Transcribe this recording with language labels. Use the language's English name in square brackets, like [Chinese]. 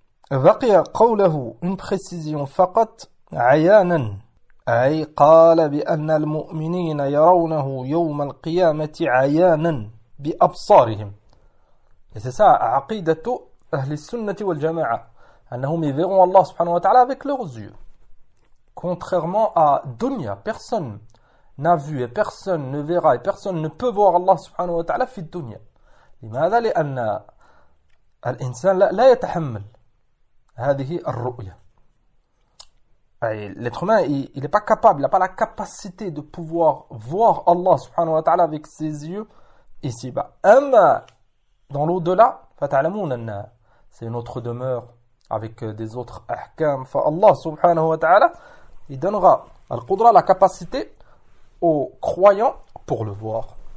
[Arabic] بقي قوله [French] une précision [Arabic] فقط عيانا أي قال بأن المؤمنين يرونه يوم القيامة عيانا بأبصارهم [French] et c'est ça [Arabic] عقيدة أهل السنة والجماعة أنهم يرون الله سبحانه وتعالى [French] avec leurs yeux. Contrairement à Dunya, personne n'a vu et personne ne verra et personne ne peut voir [Arabic] الله سبحانه وتعالى في الدنيا. لماذا؟ لأن الإنسان لا يتحمل هذه الرؤية. [French] L'être humain, il n'est pas capable, il n'a pas la capacité de pouvoir voir [Arabic] الله سبحانه وتعالى [French] avec ses yeux ici-bas. أما dans l'au-delà, [Arabic] فتعلمون أن [French] c'est une autre demeure. Avec des autres ahkam, fa Allah subhanahu wa ta'ala, il donnera al-qudra, la capacité aux croyants pour le voir.